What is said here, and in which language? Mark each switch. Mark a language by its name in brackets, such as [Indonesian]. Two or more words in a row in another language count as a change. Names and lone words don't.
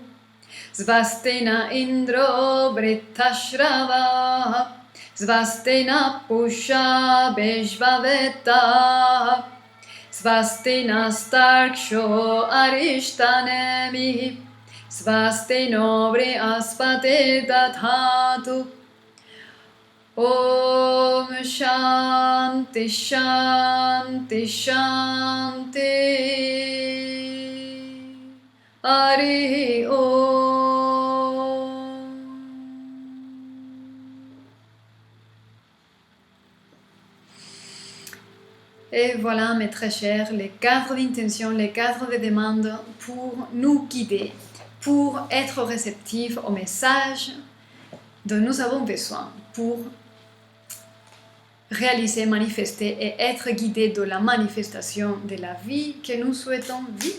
[Sanskrit] स्वस्तिन इन्द्रो वृतश्रव स्वस्तिन पूषा बेश्ववेत स्वस्तिन स्तार्क्ष्यो अरिष्टनेमि स्वस्तिनो वृहस्पति दधातु ओम् शान्ति शान्ति शान्ति हरि ओम्. [French] Et voilà, mes très chers, les cadres d'intention, les cadres de demande pour nous guider, pour être réceptifs au message dont nous avons besoin pour réaliser, manifester et être guidés dans la manifestation de la vie que nous souhaitons vivre.